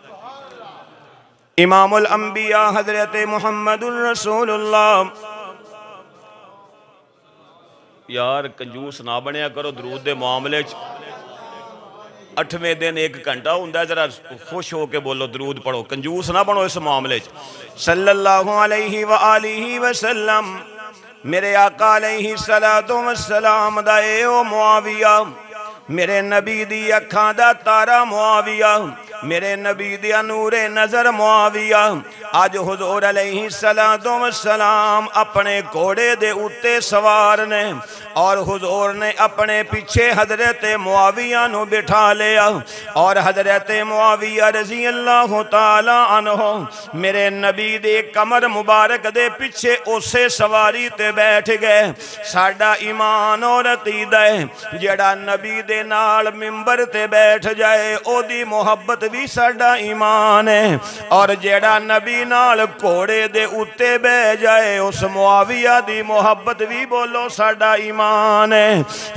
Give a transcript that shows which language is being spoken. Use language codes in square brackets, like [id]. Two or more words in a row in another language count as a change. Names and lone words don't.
[ar] إمام الأنبياء حضرت محمد رسول الله. [pa] یار کنجوس نہ بنیا کرو درود دے معاملے چ. 8ویں دن 1 گھنٹہ ہوندا، ذرا خوش ہو کے بولو درود پڑھو، کنجوس نہ بنو اس معاملے چ. [ar] صلى الله عليه وآله وسلم [pa] میرے آقا [ar] عليه الصلاة والسلام [pa] دا اے او معاویہ، میرے نبی دی اکھاں دا تارا معاویہ، میرے نبی دیا نور نظر معاویہ، اج حضور [ar] عليه الصلاة والسلام [pa] اپنے گھوڑے دے اتے سوار نے اور حضور نے اپنے پیچھے حضرت معاویہ نوں بٹھا لیا اور حضرت معاویہ नू बिठा लिया और हजरत मुआविया [ar] رضي الله تعالى عنه [pa] میرے نبی دے کمر مبارک دے پیچھے اسے سواری تے بیٹھ گئے. ساڈا ایمان اور عقیدہ ہے جیہڑا نبی دے نال منبر تے بیٹھ جائے اودی محبت بھی ساڈا ایمان ہے، اور جیہڑا نبی نال گھوڑے دے اتے بہہ جائے اس معاویہ دی محبت بھی بولو ساڈا ایمان ہے.